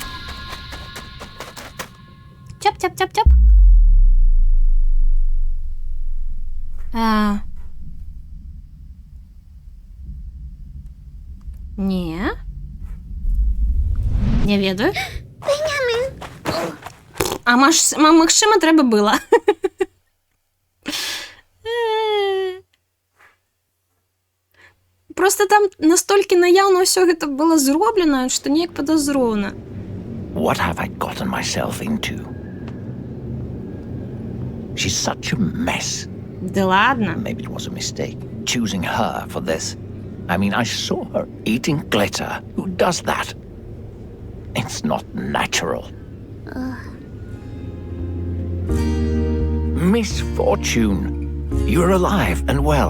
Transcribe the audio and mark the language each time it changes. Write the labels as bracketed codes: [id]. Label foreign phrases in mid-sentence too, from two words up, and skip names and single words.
[be] Тяп-тяп-тяп-тяп. Не ведаю. Benjamin! А магчыма, трэба было. Просто там настолькі наяўна ўсё гэта было зроблена, што неяк падазроўна. [en] What have I gotten myself into? She's such a mess. [ru] Да ладно. [en] Maybe it was a mistake, choosing her for this. I mean, I saw her eating glitter. Who does that? It's not natural. Miss Fortune, you're alive and well.